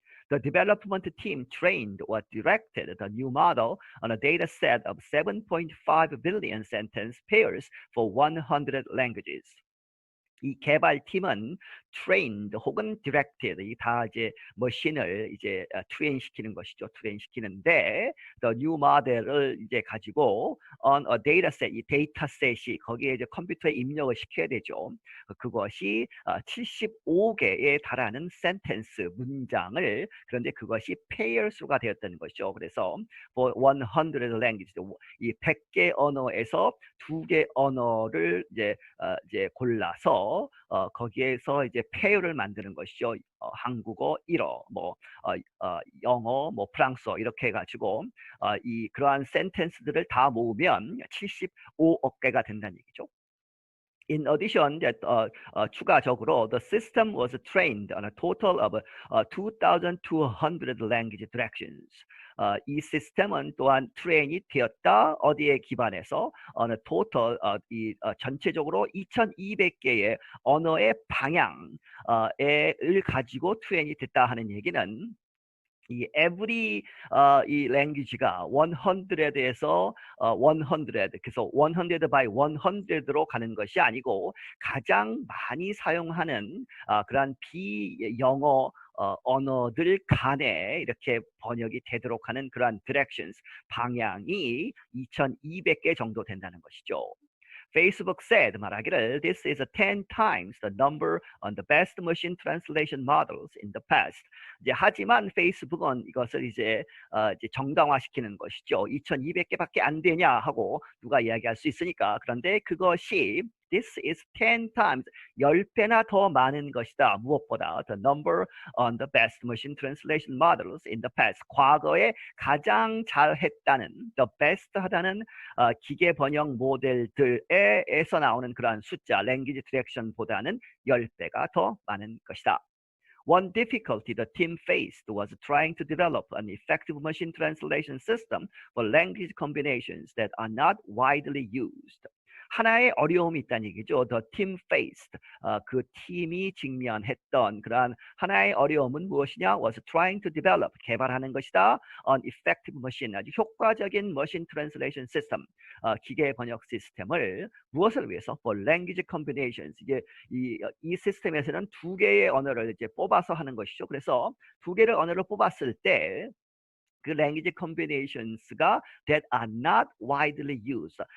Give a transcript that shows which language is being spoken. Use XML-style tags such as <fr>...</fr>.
<en>The development team trained or directed the new model on a data set of 7.5 billion sentence pairs for 100 languages.</en> <ko>이 개발팀은 trained 혹은 directed 이 다 이제 머신을 이제 트레인 시키는 것이죠. 트레인 시키는데</ko> <en>the new model</en> <ko>을 이제 가지고</ko> <en>on a dataset</en> <ko>이 데이터셋이 거기에 이제 컴퓨터에 입력을 시켜야 되죠. 그것이 75개에 달하는 센텐스 문장을 그런데 그것이 페어 수가 되었다는 것이죠. 그래서</ko> <en>for 100 languages</en> <ko>이 100개 언어에서 2개 언어를 이제 골라서 거기에서 이제 페어를 만드는 것이죠. 한국어 1어, 영어, 프랑스어 이렇게 해가지고 이 그러한 센텐스들을 다 모으면 75억 개가 된다는 얘기죠.</ko> <en>In addition,</en> <ko>추가적으로</ko> <en>the system was trained on a total of 2,200 language directions.</en> <ko>이 시스템은 또한 트레인이 되었다. 어디에 기반해서 어느 total 전체적으로 2,200개의 언어의 방향을 가지고 트레인이 됐다 하는 얘기는 이 every 이 language가 100에서 100 그래서 100 by 100로 가는 것이 아니고 가장 많이 사용하는 그러한 비영어 언어들 간에 이렇게 번역이 되도록 하는 그러한 directions 방향이 2,200개 정도 된다는 것이죠.</ko> <en>Facebook said</en> <ko>말하기를</ko> <en>this is 10 times the number on the best machine translation models in the past.</en> <ko>이제 하지만 페이스북은 이것을 이제 정당화시키는 것이죠. 2,200개밖에 안 되냐 하고 누가 이야기할 수 있으니까. 그런데 그것이</ko> <en>This is 10 times</en> <ko>10배나 더 많은 것이다.</ko> <en>무엇보다 the number on the best machine translation models in the past.</en> <ko>과거에 가장 잘했다는</ko> <en>the best</en> <ko>하다는 기계 번역 모델들에서 나오는 그러한 숫자 language direction보다는 10배가 더 많은 것이다.</ko> <en>One difficulty the team faced was trying to develop an effective machine translation system for language combinations that are not widely used.</en> <ko>하나의 어려움이 있다는 얘기죠.</ko> <en>The team faced.</en> <ko>그 팀이 직면했던 그러한 하나의 어려움은 무엇이냐?</ko> <en>Was trying to develop.</en> <ko>개발하는 것이다.</ko> <en>An effective machine.</en> <ko>아주 효과적인</ko> <en>machine translation system.</en> <ko>기계 번역 시스템을 무엇을 위해서?</ko> <en>For language combinations.</en> <ko>이제 이 시스템에서는 두 개의 언어를 이제 뽑아서 하는 것이죠. 그래서 두 개를 언어를 뽑았을 때 그 language combinations가</ko> <en>that are not widely used.</en>